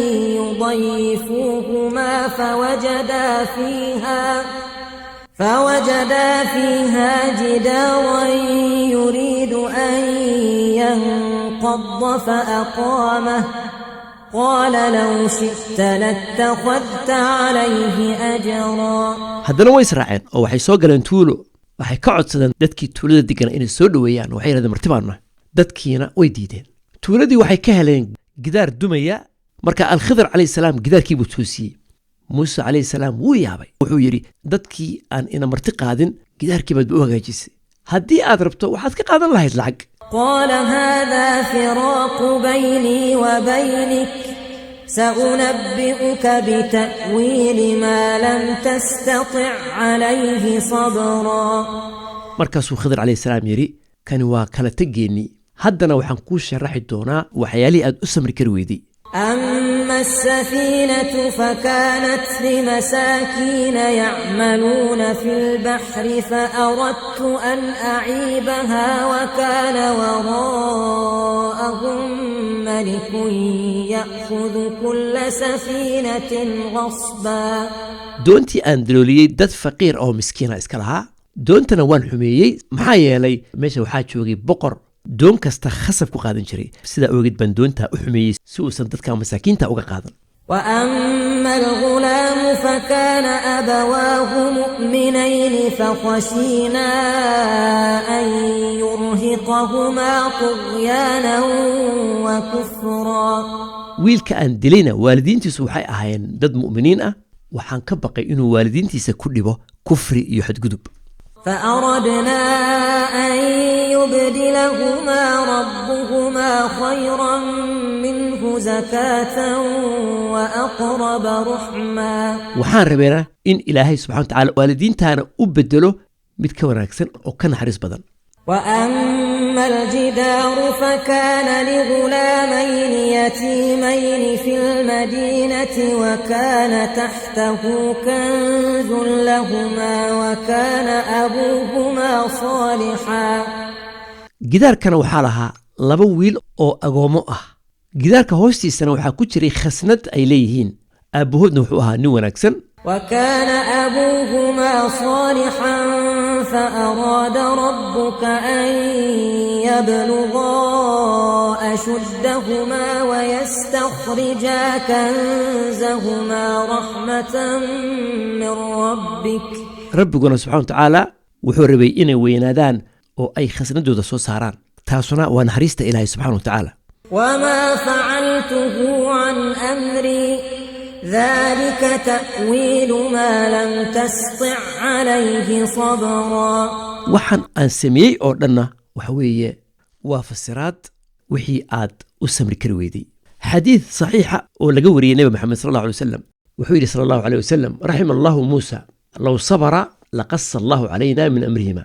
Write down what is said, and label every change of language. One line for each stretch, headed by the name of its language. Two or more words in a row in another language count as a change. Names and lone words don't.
Arabic: يضيفوهما فوجدا فيها جدارا يريد أن ينقض فأقامه قال لو شئت لاتخذت عليه أجرا.
Somali: haddana way israaceen oo waxay soo galeen tuulo waxay ka codsadeen dadkii tuulada degan inay soo dhaweeyaan waxay yiraahdeen martibaana dadkiina way diideen. tuuladii waxay ka heleen gidaar dumaya marka al-Khidr
Arabic: عليه السلام
Somali: gidaarkii buu toosiyay. Muuse
Arabic: عليه السلام
Somali: wuu yaabay wuxuu yiri dadkii aan ina marti qaadin gidaarkii baad u hagaajisay haddii aad rabto waxaad ka qaadan lahayd lacag.
Arabic: قال هذا فراق بيني وبينك سأنبئك بتأويل ما لم تستطع عليه صبرا.
Somali: markaasuu Khidr
Arabic: عليه السلام
Somali: yiri kani waa kala tageeni haddana waxaan kuu sharaxi doonaa waxyaalihii aad u samri kari weyday.
Arabic: أما السفينة فكانت لمساكين يعملون في البحر فأردت أن أعيبها وكان وراءهم ملك يأخذ كل سفينة غصبا.
Somali: doontii aan dalooliyey dad faqiir oo miskiina iska lahaa doontana waan xumeeyey maxaa yeelay meesha waxaa joogay boqor doon kasta khasab ku qaadan jiray sida oogid baan doonta u xumeeyey si uusan dadka masaakiinta uga qaadan.
Arabic: وأما الغلام فكان أبواه مؤمنين فخشينا أن يرهقهما طغيانا وكفرا.
Somali: wiilka aan dilayna waalidiintiisu waxay ahaayeen dad mu'miniin ah waxaan ka baqay inuu waalidiintiisa ku dhibo kufri iyo xadgudub.
Arabic: فأردنا أن يبدلهما ربهما خيرا منه زكاة وأقرب رحما.
Somali: waxaan rabeynaa in ilaahay
Arabic: سبحانه وتعالى
Somali: waalidiintaana u bedelo mid ka wanaagsan oo ka naxariis badan.
Arabic: وأما الجدار فكان لغلامين يتيمين في المدينة وكان تحته كنز لهما وكان أبوهما صالحا.
Somali: gidaarkana waxaa lahaa laba wiil oo agoomo ah gidaarka hoostiisana waxaa ku jiray khasnad ay leeyihiin aabahoodna wuxuu ahaa nin wanaagsan.
Arabic: وكان أبوهما صالحا فأراد ربك أن يبلغا أشدهما ويستخرجا كنزهما رحمة من ربك.
Somali: rabbiguna
Arabic: سبحانه وتعالى
Somali: wuxuu rabay inay weynaadaan oo ay khasnadooda soo saaraan taasuna waa naxariista ilaahay
Arabic: سبحانه وتعالى. وما فعلته عن أمري ذلك تأويل ما لم تستطع عليه صبرا.
Somali: waxaan aan sameeyey oo dhanna waxa weeye waa fasiraad wixii aad u samri kari weyday. xadiid saxiixa oo laga wariyey nabi maxamed
Arabic: صلى الله عليه وسلم
Somali: wuxuu yidhi
Arabic: صلى الله عليه وسلم رحم الله موسى لو صبر لقص الله علينا من أمرهما.